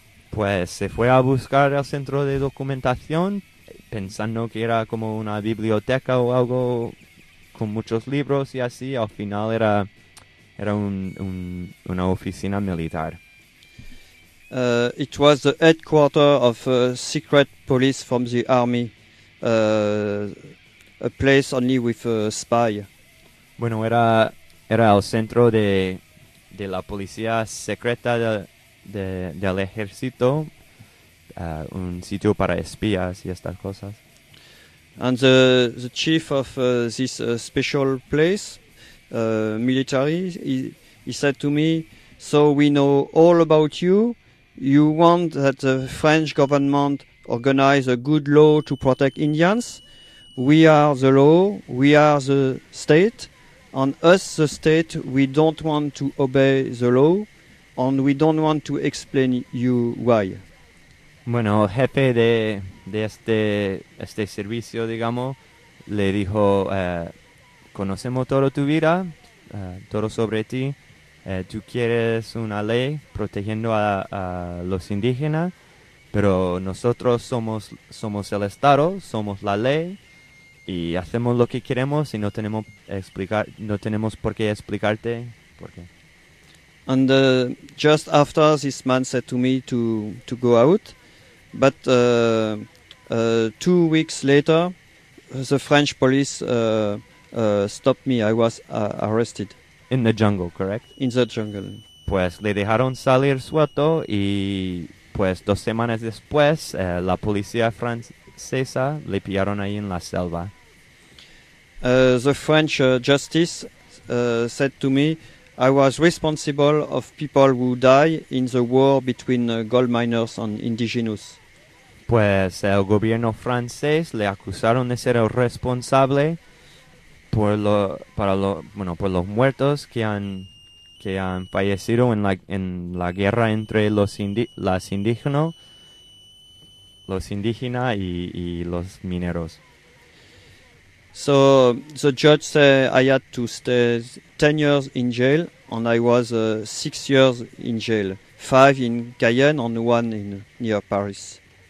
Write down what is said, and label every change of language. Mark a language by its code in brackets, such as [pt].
[es] Pues se fue a buscar el centro de documentación, pensando que era como una biblioteca o algo con muchos libros y así, al final era... Era una oficina militar. [en] It was the headquarter of a secret police from the army, a place only with a spy. [es] Bueno, era el centro de la policía secreta del ejército, un sitio para espías y estas cosas. [en] And the chief of this special place, military, he said to me, "So we know all about you. You want that the French government organize a good law to protect Indians, we are the law, we are the state, and us, the state, we don't want to obey the law, and we don't want to explain you why. [es] Bueno, el jefe de este servicio, digamos, le dijo, conocemos toda tu vida, todo sobre ti, tú quieres una ley protegiendo a los indígenas, pero nosotros somos el Estado, somos la ley, y hacemos lo que queremos y no tenemos por qué explicarte por qué. [en] And just after this man said to me to go out, but 2 weeks later, the French police stopped me. I was arrested. In the jungle, correct? In the jungle. [es] Pues le dejaron salir suelto y pues 2 semanas después la policía francesa le pillaron ahí en la selva. [en] The French justice said to me, I was responsible of people who die in the war between gold miners and indigenous. [es] Pues el gobierno francés le acusaron de ser el responsable por los muertos que han fallecido en la guerra entre los indígenas y los mineros. [en] So the judge said I had to stay 10 years in jail, and I was 6 years in jail, 5 in Cayenne and 1 in near Paris.